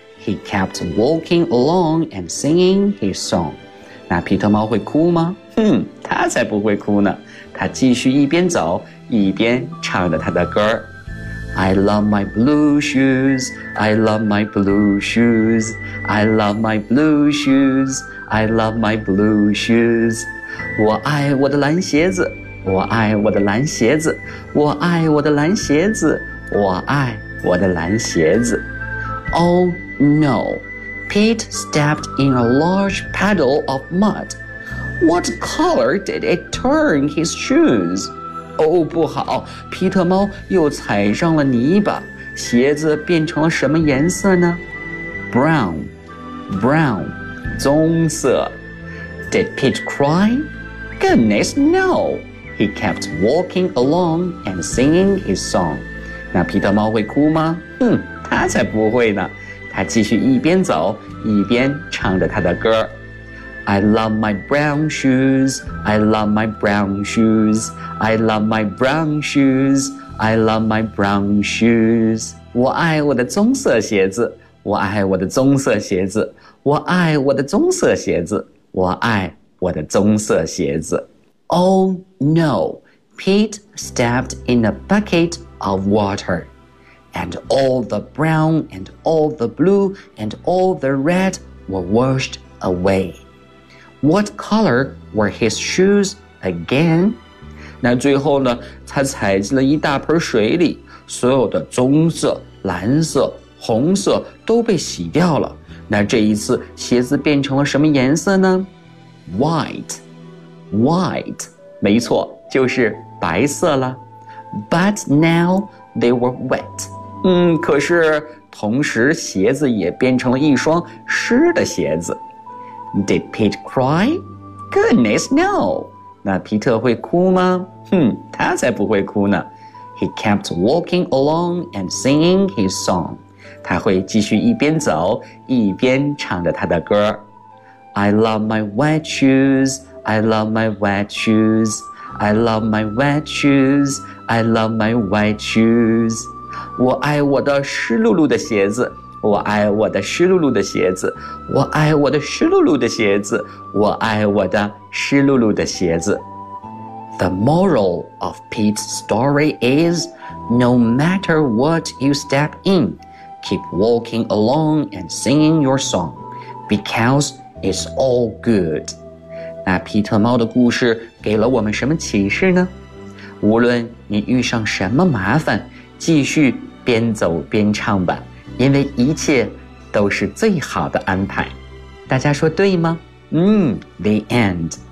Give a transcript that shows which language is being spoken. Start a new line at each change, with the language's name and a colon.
English: He kept walking along and singing his song.
Chinese: 那皮特猫会哭吗？他才不会哭呢。他继续一边走，一边唱着他的歌。
English: I love my blue shoes, I love my blue shoes, I love my blue shoes, I love my blue shoes.
Chinese: 我爱我的蓝鞋子，我爱我的蓝鞋子，我爱我的蓝鞋子，我爱我的蓝鞋子。
English: Oh no! Pete stepped in a large puddle of mud. What color did it turn his shoes?
Chinese: Oh, 不好，皮特猫又踩上了泥巴，鞋子变成了什么颜色呢？
English: Brown, brown, 棕色。 Did Pete cry? Goodness, no. He kept walking along and singing his song.
Chinese: 那皮特猫会哭吗？他才不会呢。他继续一边走一边唱着他的歌。
English: I love my brown shoes, I love my brown shoes, I love my brown shoes, I love my brown shoes.
Chinese: 我爱我的棕色鞋子，我爱我的棕色鞋子，我爱我的棕色鞋子，我爱我的棕色鞋子。
English: Oh no, Pete stepped in a bucket of water. And all the brown, and all the blue, and all the red were washed away. What color were his shoes again?
Chinese: 那最后呢，他踩进了一大盆水里，所有的棕色、蓝色、红色都被洗掉了。那这一次鞋子变成了什么颜色呢？
English: White, white,
Chinese: 没错，就是白色了。
English: But now they were wet.
Chinese: 可是同时鞋子也变成了一双湿的鞋子。
English: Did Pete cry? Goodness, no!
Chinese: 那皮特会哭吗？他才不会哭呢。
English: He kept walking along and singing his song.
Chinese: 他会继续一边走一边唱着他的歌。
English: I love my white shoes, I love my white shoes, I love my white shoes, I love my white shoes.
Chinese: 我爱我的湿漉漉的鞋子，我爱我的湿漉漉的鞋子，我爱我的湿漉漉的鞋子，我爱我的湿漉漉的鞋子。
English: The moral of Pete's story is, no matter what you step in, keep walking along and singing your song, because it's all good.
Chinese: 那皮特猫的故事给了我们什么启示呢？无论你遇上什么麻烦，继续边走边唱吧，因为一切都是最好的安排。大家说对吗？
English: The end.